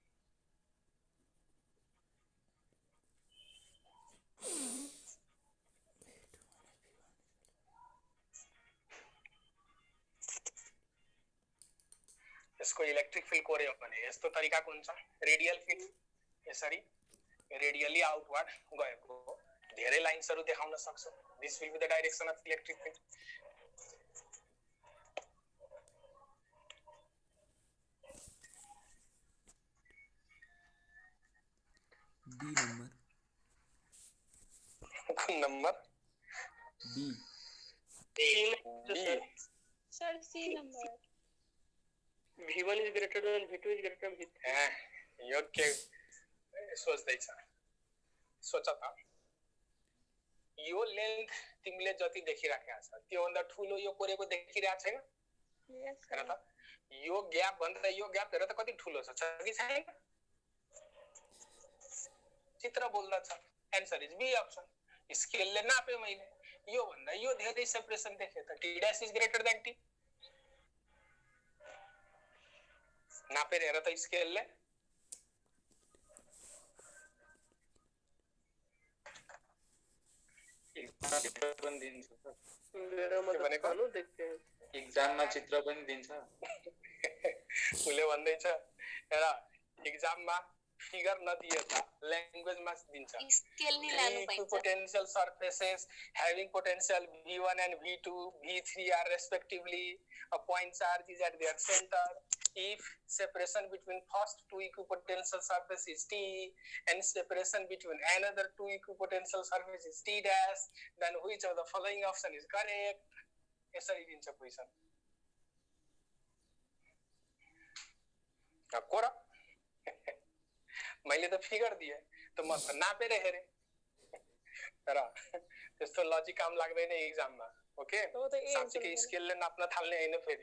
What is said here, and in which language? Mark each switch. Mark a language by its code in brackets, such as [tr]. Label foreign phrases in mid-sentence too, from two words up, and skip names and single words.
[ne] यसको इलेक्ट्रिक फिल्ड कोर्यो भने यस्तो तरिकाको हुन्छ, रेडियल फिल्ड यसरी रेडियली आउटवर्ड गएको धेरै लाइन्सहरु देखाउन सक्छ। [en] this will be the direction of electric field. [ne] बी नंबर कुन नंबर? बी सर सी नंबर। [en] V1 is greater than V2 is greater than V3. [ne] यो के सोच्दैछ? सोच त यो लेन्थ तिमीले जति देखिराखेका छ त्यो भन्दा ठूलो यो कोरेको देखिरहेको छैन? यस हेर त यो ग्याप भन्दा यो ग्याप हेर त कति ठूलो छ कि छैन? चित्र बोल्दछ। [en] answer is B option. [ne] स्केलले नापे मैले यो भन्दा यो धेरै सेपरेसन देखे त [en] T dash is greater than T. [ne] नापेर हेर त स्केलले। चित्र पनि दिन्छ सर। [hi] मेरा मतलब कानु देखते हैं। [ne] एक्जाममा चित्र पनि दिन्छ। उसले भन्दैछ हेर एक्जाममा फिगर नदिएता ल्याङ्ग्वेजमा दिन्छ। स्केल नि लानु [en] Two [ne] पाइन्छ। [en] potential surfaces having potential V1 and V2, V3 are respectively a point charge is at their center. If separation between first two equipotential surfaces is T and separation between another two equipotential surfaces is T dash, then which of the following option is correct? [ne] यसरी दिन्छ क्वेशन। कोरा मैले त फिगर दिए त म त नापेर हेरे र त्यस्तो लजिक काम लाग्दैन एक्जाममा। ओके साँच्चै स्केलले नाप्न थाल्ने हैन फेरि।